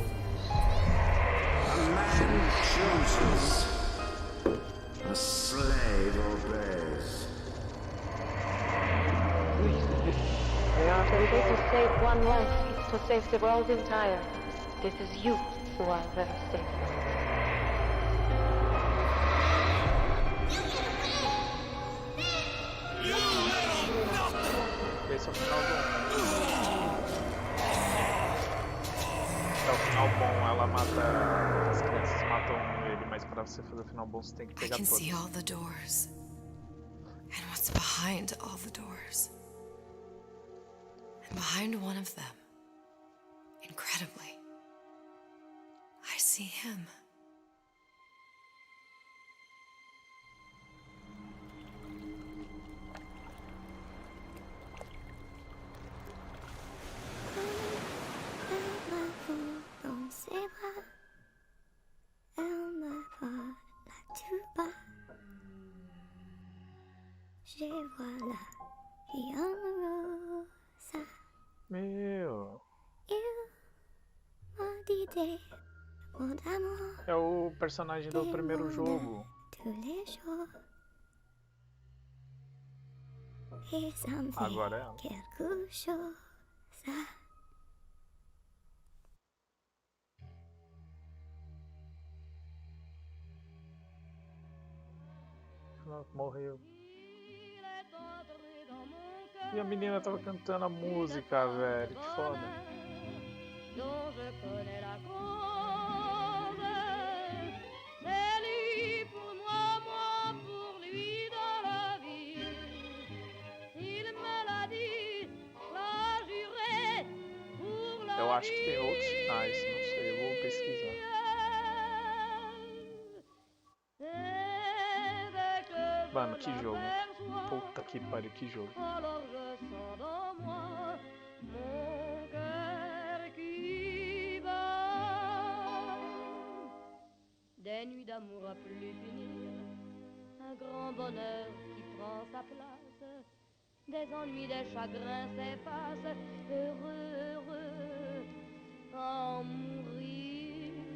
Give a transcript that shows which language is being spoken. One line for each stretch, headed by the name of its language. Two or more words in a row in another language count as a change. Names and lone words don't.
English: A man chooses. A slave obeys. We aren't able to save one life, it's to save the world entire. This is you who are very safe.
Portuguese: Esse é o final bom. É o final bom, ela mata. As crianças matam ele, mas pra você fazer o final bom você tem que
English: I
Portuguese: pegar
English: can
Portuguese: todos.
English: see all the doors. And what's behind all the doors. And behind one of them, incredibly, I see him.
French: Dans ses bras, elle me parle tout bas. Je vois la vie en rose.
Portuguese: Meu.
French: Il m'a dit des mots d'amour
Portuguese: É o personagem do primeiro jogo.
French: tous les jours. Et ça me fait
Portuguese: Agora é ela.
French: quelque chose.
Portuguese: Morreu. E a menina tava cantando a música, velho. Que foda.
French: Dont je connais la cause. C'est lui pour moi, moi pour lui dans la vie. Il me l'a dit, l'a juré pour la
Portuguese: Eu acho que tem outros finais, não sei, eu vou pesquisar. Mano, que jogo. Puta que pariu, que jogo.
French: Alors je sens dans moi mon cœur qui bat. Des nuits d'amour à plus finir, un grand bonheur qui prend sa place. Des ennuis, des chagrins s'effacent, heureux, heureux, à en mourir.